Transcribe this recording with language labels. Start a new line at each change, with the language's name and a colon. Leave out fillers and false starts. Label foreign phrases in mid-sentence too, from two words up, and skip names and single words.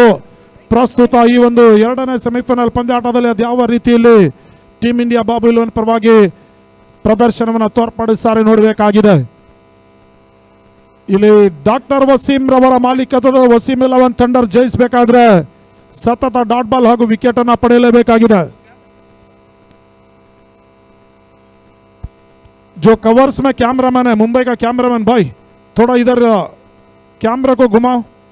Kannada: ಪ್ರಸ್ತುತ ಈ ಒಂದು 2ನೇ ಸೆಮಿಫೈನಲ್ ಪಂದ್ಯಾಟದಲ್ಲಿ ಅದು ಯಾವ ರೀತಿಯಲ್ಲಿ ಟೀಮ್ ಇಂಡಿಯಾ ಬಾಬು 11 ಪರವಾಗಿ ಪ್ರದರ್ಶನವನ್ನು ತೋರ್ಪಡಿಸ್ತಾರೆ ನೋಡಬೇಕಾಗಿದೆ. ಇಲ್ಲಿ ಡಾಕ್ಟರ್ ವಸೀಂ ರವರ ಮಾಲೀಕತ್ವದ ವಸಿಂ 11 ಥಂಡರ್ ಜಯಿಸಬೇಕಾದ್ರೆ ಸತತ
English: dot ball
Kannada: ಹಾಗೂ ವಿಕೆಟ್ ಅನ್ನು ಪಡೆಯಲೇಬೇಕಾಗಿದೆ.
Hindi: जो कवर्स में कैमरामैन है, मुंबई का कैमरामैन भाई थोड़ा इधर कैमरा को घुमाओ.